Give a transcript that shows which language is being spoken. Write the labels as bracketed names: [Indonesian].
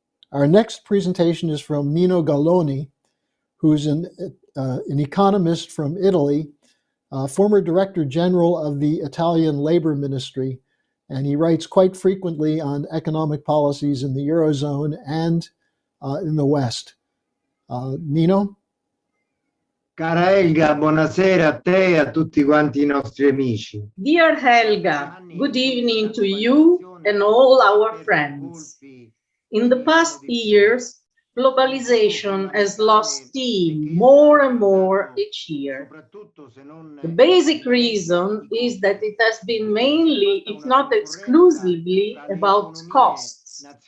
[English] Our next presentation is from Nino Galloni, who's an economist from Italy, former Director General of the Italian Labor Ministry, and he writes quite frequently on economic policies in the Eurozone and in the West. Nino? [Italian] Cara Helga, buonasera a te e a tutti quanti I nostri amici. [English] Dear Helga, good evening to you and all our friends. In the past years, globalization has lost steam more and more each year. The basic reason is that it has been mainly, if not exclusively, about costs.